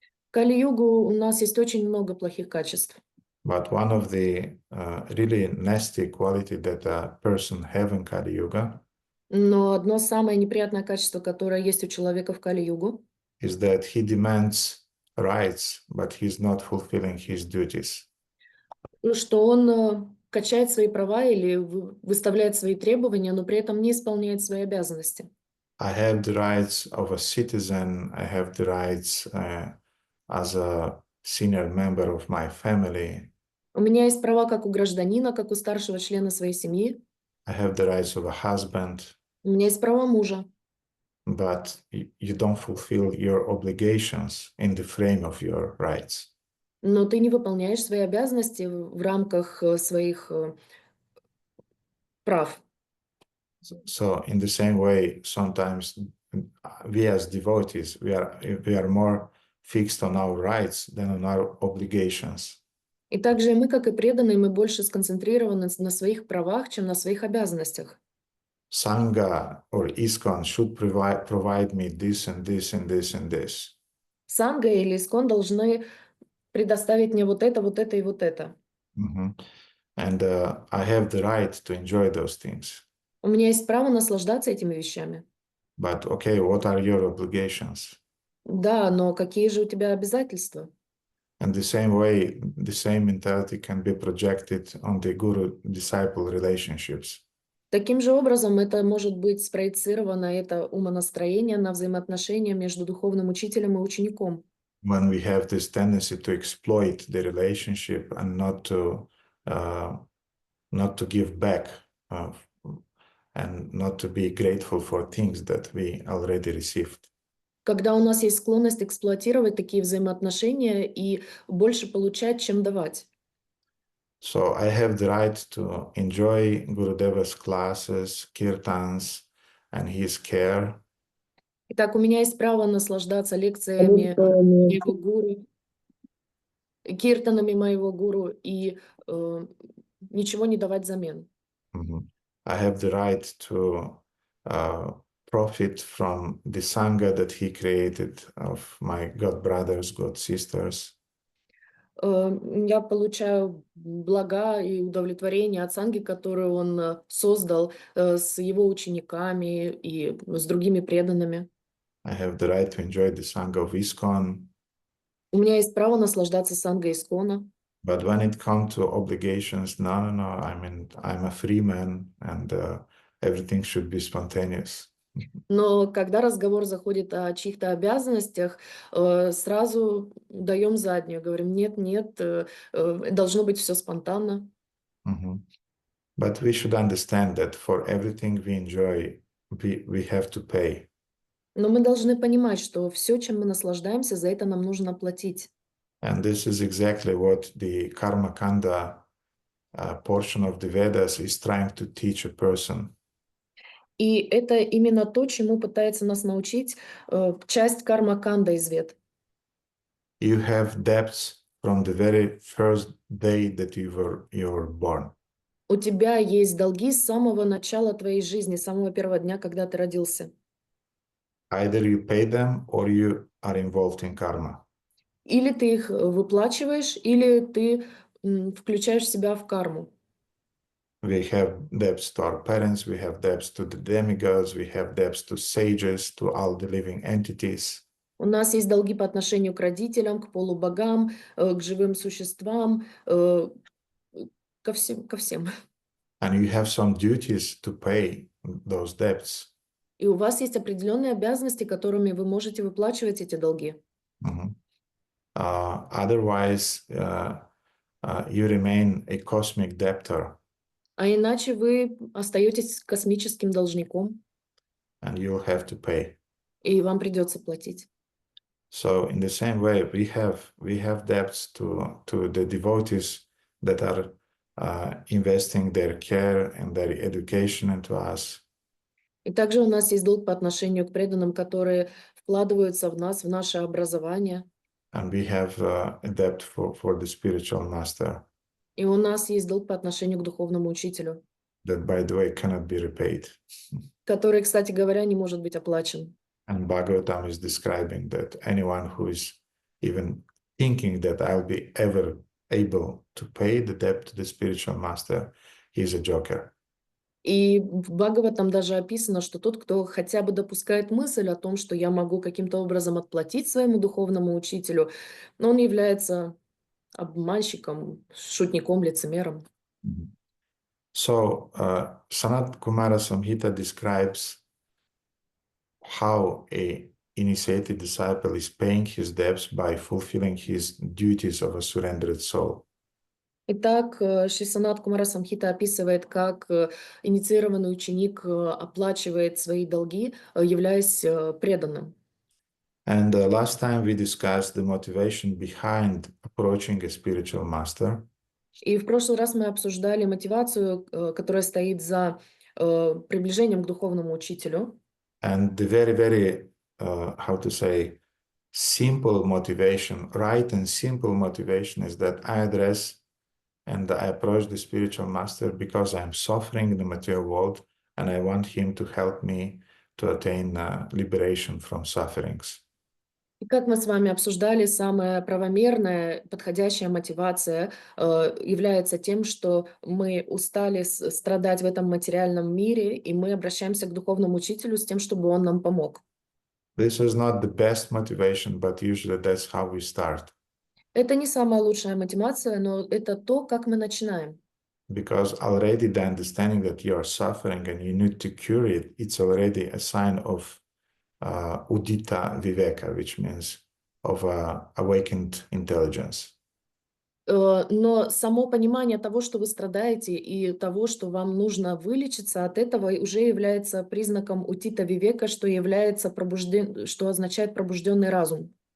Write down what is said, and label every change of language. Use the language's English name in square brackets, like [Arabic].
[Russian] В Кали-югу у нас есть очень много плохих качеств. [English] But one of the really nasty quality that a person have in Kali Yuga [Russian] Но одно самое неприятное качество, которое есть у человека в Кали-югу, [English] is that he demands rights, but he's not fulfilling his duties. [Russian] что он качает свои права или выставляет свои требования, но при этом не исполняет свои обязанности. [English] I have the rights of a citizen. I have the rights as a senior member of my family. [Russian] У меня есть права как у гражданина, как у старшего члена своей семьи. [English] I have the rights of a husband. [Russian] У меня есть права мужа. [English] But you don't fulfill your obligations in the frame of your rights. [Russian] Но ты не выполняешь свои обязанности в рамках своих прав. [English] So in the same way, sometimes we as devotees, we are more fixed on our rights than on our obligations. [Russian] И также мы, как и преданные, мы больше сконцентрированы на своих правах, чем на своих обязанностях. [English] Sangha or ISKCON should provide me this and this and this and this. [Russian] Санга или искон должны предоставить мне вот это и вот это. [English] And I have the right to enjoy those things. [Russian] У меня есть право наслаждаться этими вещами. [English] But okay, what are your obligations? [Russian] Да, но какие же у тебя обязательства? [English] And the same way, the same mentality can be projected on the guru-disciple relationships. [Russian] Таким же образом, это может быть спроецировано, это умонастроение на взаимоотношения между духовным учителем и учеником. [English] When we have this tendency to exploit the relationship and not to give back and not to be grateful for things that we already received. [Russian] Когда у нас есть склонность эксплуатировать такие взаимоотношения и больше получать, чем давать. [English] So I have the right to enjoy Gurudeva's classes, kirtans, and his care. [Russian] Итак, у меня есть право наслаждаться лекциями моего гуру, киртанами моего гуру и ничего не давать взамен. [English] I have the right to profit from the sangha that he created of my god brothers, god sisters. [Russian] Я получаю блага и удовлетворение от санги, которую он создал с его учениками и с другими преданными. [English] I have the right to enjoy the sangha of ISKCON. [Russian] У меня есть право наслаждаться сангой Искона. [English] But when it comes to obligations, no. I mean, I'm a free man, and everything should be spontaneous. [Russian] Но когда разговор заходит о чьих-то обязанностях, сразу даем заднюю, говорим, нет, должно быть все спонтанно. [English] But we should understand that for everything we enjoy, we have to pay. [Russian] Но мы должны понимать, что все, чем мы наслаждаемся, за это нам нужно платить. [English] And this is exactly what the Karma Kanda portion of the Vedas is trying to teach a person. [Russian] И это именно то, чему пытается нас научить часть карма-канда из Вед. [English] You have debts from the very first day that you were born. [Russian] У тебя есть долги с самого начала твоей жизни, с самого первого дня, когда ты родился. [English] Either you pay them or you are involved in karma. [Russian] Или ты их выплачиваешь, или ты включаешь себя в карму. [English] We have debts to our parents, we have debts to the demigods, we have debts to sages, to all the living entities. [Russian] У нас есть долги по отношению к родителям, к полубогам, к живым существам, ко всем. [English] And you have some duties to pay those debts. [Russian] И у вас есть определенные обязанности, которыми вы можете выплачивать эти долги. [English] Otherwise, you remain a cosmic debtor. [Russian] А иначе вы остаетесь космическим должником. [English] And you'll have to pay. [Russian] И вам придется платить. [English] So in the same way, we have debts to the devotees that are investing their care and their education into us. [Russian] И также у нас есть долг по отношению к преданным, которые вкладываются в нас, в наше образование. [English] And we have a debt for the spiritual master. [Russian] И у нас есть долг по отношению к духовному учителю. [English] That, by the way, cannot be repaid. [Russian] Который, кстати говоря, не может быть оплачен. [English] And Bhagavatam is describing that anyone who is even thinking that I'll be ever able to pay the debt to the spiritual master, he's a joker. [Russian] И в Бхагаватам даже описано, что тот, кто хотя бы допускает мысль о том, что я могу каким-то образом отплатить своему духовному учителю, но он является обманщиком, шутником, лицемером. [English] So, Sanat Kumara Samhita describes how a initiated disciple is paying his debts by fulfilling his duties of a surrendered soul. [Russian] Итак, Шри Санат Кумара Самхита описывает, как инициированный ученик оплачивает свои долги, являясь преданным. [English] And last time we discussed the motivation behind approaching a spiritual master. [Russian] И в прошлый раз мы обсуждали мотивацию, которая стоит за приближением к духовному учителю. [English] And the very, very, how to say, simple motivation, right and simple motivation is that I address and I approach the spiritual master because I'm suffering in the material world and I want him to help me to attain liberation from sufferings. [Russian] И как мы с вами обсуждали, самая правомерная, подходящая мотивация является тем, что мы устали страдать в этом материальном мире, и мы обращаемся к духовному учителю с тем, чтобы он нам помог. [English] This is not the best motivation, but usually that's how we start. [Russian] Это не самая лучшая мотивация, но это то, как мы начинаем. [English] Because already the understanding that you are suffering and you need to cure it, it's already a sign of udita viveka, which means of awakened intelligence. [Russian] Но само понимание того, что вы страдаете, и того, что вам нужно вылечиться от этого, уже является признаком утита вивека, что означает пробужденный разум.